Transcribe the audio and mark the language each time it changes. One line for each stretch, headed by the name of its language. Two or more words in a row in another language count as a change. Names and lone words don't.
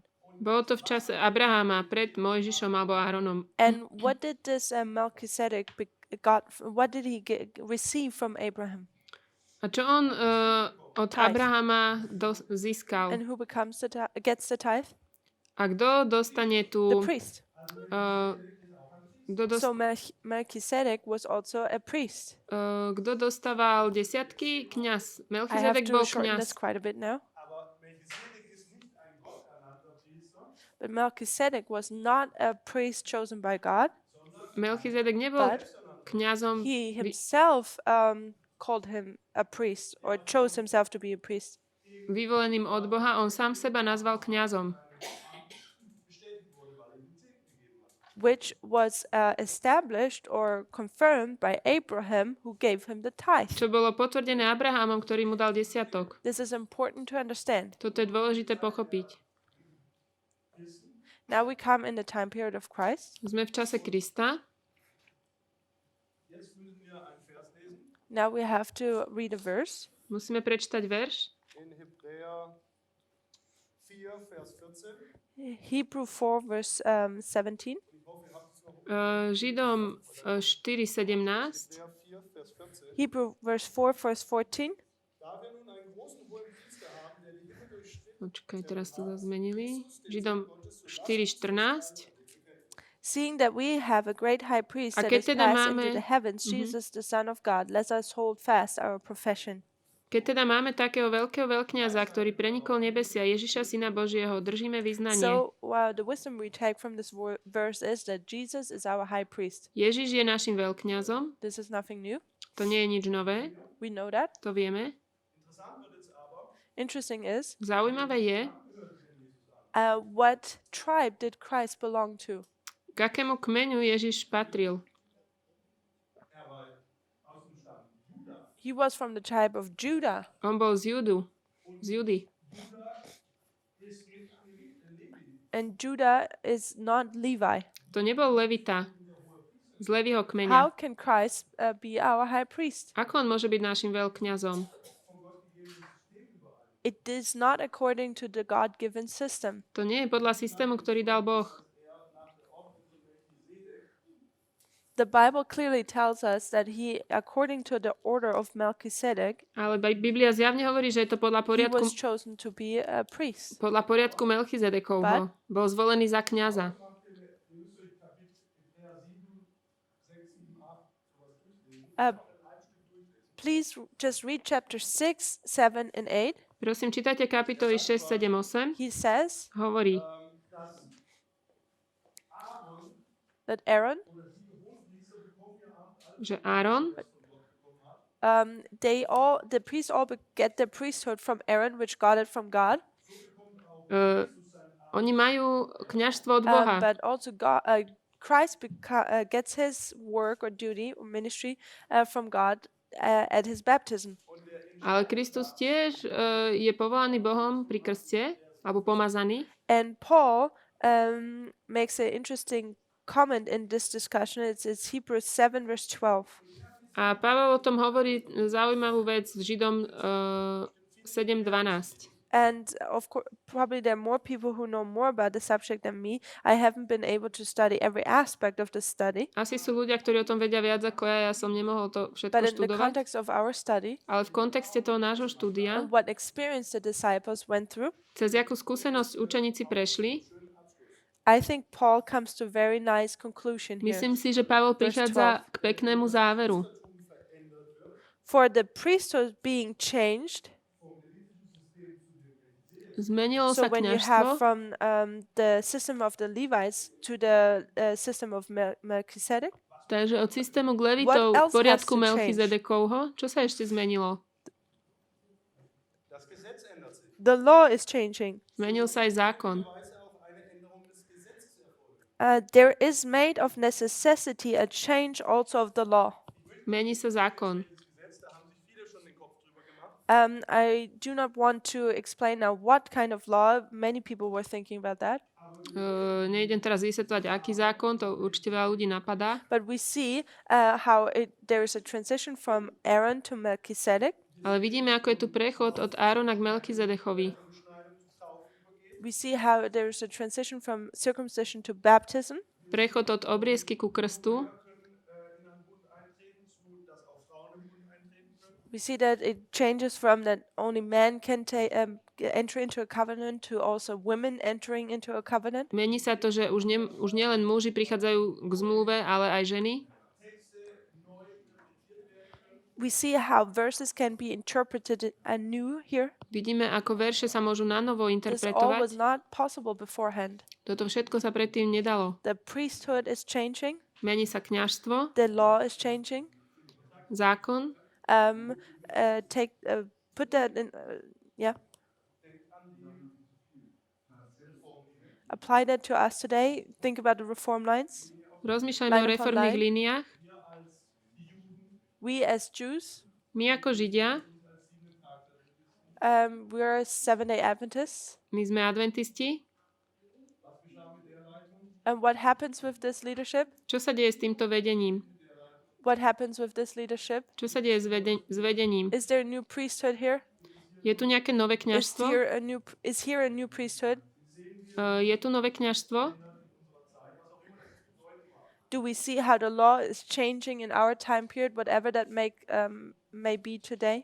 Slovak: Bolo to v čase Abraháma, pred Mojžišom alebo Áronom.
English: And what did this Melchizedek what did he receive from Abraham?
Slovak: A čo on od
English: Tithe.
Slovak: Abraháma získal?
English: And who gets the tithe?
Slovak: A kto dostane
English: The
Slovak: tú...
English: priest.
Slovak: Kto
English: So Melchizedek was also a priest.
Slovak: kto dostával desiatky? Kňaz.
English: I have Melchizedek to
Slovak: bol
English: shorten this
Slovak: kňaz.
English: quite a bit now.
German: Aber Melchisedek ist nicht ein gotternannter Priester,
English: But Melchizedek was not a priest chosen by God.
Slovak: Melchizedek nebol
English: But
Slovak: kňazom.
English: He himself called him a priest or chose himself to be a priest,
Slovak: Vyvoleným od Boha, on sám seba nazval kňazom.
German: bestätigt wurde, weil er ihm Zehnten gegeben hat.
English: which was established or confirmed by Abraham, who gave him the tithe.
Slovak: Čo bolo potvrdené Abrahamom, ktorý mu dal desiatok.
English: This is important to understand.
Slovak: Toto je dôležité pochopiť.
English: Now we come in the time period of Christ.
Slovak: Sme v čase Krista.
German: Jetzt müssen wir einen Vers lesen
English: Now we have to read a verse.
Slovak: Musíme prečítať verš.
German: in Hebräer 4, Vers 14.
English: Hebrew 4, verse 17.
German: Ich hoffe, ihr habt es noch.
Slovak: Židom 4.17.
German: Hebräer 4, Vers 14.
English: Hebrew verse 4, verse 14.
German: Da wir nun einen großen hohen Priester haben, der die Himmel durchschritten,
Slovak: Počkaj, teraz to zmenili. Židom 4.14.
English: Seeing that we have a great high priest
Slovak: A
English: that
Slovak: keď
English: is
Slovak: teda
English: passed into
Slovak: máme-
English: the heavens, Jesus, the Son of God, let us hold fast our profession.
Slovak: Keď teda máme takého veľkého veľkňaza, ktorý prenikol nebesia, Ježiša, Syna Božieho, držíme vyznanie.
English: So, the wisdom we take from this verse is that Jesus is our high priest.
Slovak: Ježiš je našim veľkňazom.
English: This is nothing new.
Slovak: To nie je nič nové.
English: We know that.
Slovak: To vieme.
German: interessant wird es aber,
English: Interesting is,
Slovak: Zaujímavé je,
English: what tribe did Christ belong to?
Slovak: k akému kmeňu Ježiš patril.
German: er war aus dem Stamm Juda.
English: He was from the tribe of Judah,
Slovak: On bol z Judy.
German: Juda ist nicht Levi.
English: and Judah is not Levi.
Slovak: To nebol Levita z Leviho
English: How
Slovak: kmeňa.
English: can Christ be our high priest?
Slovak: Ako on môže byť našim veľkňazom?
English: It is not according to the God-given system.
Slovak: To nie je podľa systému, ktorý dal Boh.
English: The Bible clearly tells us that he, according to the order of Melchizedek,
Slovak: Ale Biblia zjavne hovorí, že je to podľa
English: he
Slovak: poriadku,
English: was chosen to be a priest.
Slovak: Melchizedekovho. Bol zvolený za kňaza.
English: Please just read chapter 6, 7, and 8.
Slovak: Prosím, čítajte kapitoly 6, 7, 8.
English: He says
Slovak: Hovorí,
English: that Aaron,
Slovak: že Áron,
English: the priests all get their priesthood from Aaron, which got it from God.
Slovak: oni majú kňažstvo od Boha.
English: But also Christ gets his work or duty or ministry from God at his baptism.
Slovak: Ale Kristus tiež je povolaný Bohom pri krste, alebo pomazaný.
English: And Paul makes an interesting comment in this discussion. It's Hebrews 7, verse 12.
Slovak: A Pavel o tom hovorí zaujímavú vec v Židom 7.12.
English: And of course, probably there are more people who know more about the subject than me. I haven't been able to study every aspect of the study.
Slovak: Asi sú ľudia, ktorí o tom vedia viac ako ja som nemohol to všetko
English: But in the
Slovak: študovať.
English: context of our study,
Slovak: Ale v kontexte toho nášho štúdia,
English: and what experience the disciples went through,
Slovak: cez jakú skúsenosť učeníci prešli,
English: I think Paul comes to a very nice conclusion here.
Slovak: myslím si, že Pavel prichádza k peknému záveru.
English: For the priesthood being changed,
Slovak: Zmenilo
English: so
Slovak: sa
English: when you have
Slovak: kňažstvo,
English: from the system of the Levites to the system of Melchizedek,
Slovak: takže od systému k Levitov
English: What
Slovak: k
English: else
Slovak: poriadku
English: has to change?
Slovak: Melchizedekovho, čo sa ešte zmenilo?
German: Das Gesetz ändert sich.
English: the law is changing.
Slovak: Zmenil sa aj zákon.
German: Weise auch eine Änderung des Gesetzes erfolgt.
English: There is made of necessity a change also of the law.
Slovak: Mení sa zákon.
German: Gesetz, da haben sich viele schon den Kopf drüber gemacht.
English: I do not want to explain now what kind of law. Many people were thinking about that.
Slovak: Nejdem teraz vysvetľovať, aký zákon, to určite veľa ľudí napadá.
English: But we see how there is a transition from Aaron to Melchizedek.
Slovak: Ale vidíme, ako je tu prechod od Árona k Melchizedechovi.
English: We see how there is a transition from circumcision to baptism.
Slovak: Prechod od obriezky ku krstu.
English: We see that it changes from that only man can enter into a covenant to also women entering into a covenant.
Slovak: Mení sa to, že už nielen muži prichádzajú k zmluve, ale aj ženy.
English: We see how verses can be interpreted anew here.
Slovak: Vidíme, ako verše sa môžu nanovo
English: This all was
Slovak: interpretovať.
English: not possible beforehand.
Slovak: Toto všetko sa predtým nedalo.
English: The priesthood is changing.
Slovak: Mení sa kňažstvo,
English: The law is changing.
Slovak: zákon.
English: Put that in. Apply that to us today. Think about the reform lines.
Slovak: Rozmýšľajme o
English: Line upon
Slovak: reformných
English: line.
Slovak: líniách.
English: We as Jews,
Slovak: My ako Židia,
English: we are Seventh-day Adventists.
Slovak: my sme adventisti.
English: And what happens with this leadership?
Slovak: Čo sa deje s týmto vedením?
English: What happens with this leadership?
Slovak: Čo sa deje s vedením?
English: Is there a new priesthood here?
Slovak: Je tu nejaké nové
English: Is
Slovak: kňažstvo?
English: here a new priesthood?
Slovak: Je tu nové kňažstvo?
English: Do we see how the law is changing in our time period, whatever that may be today?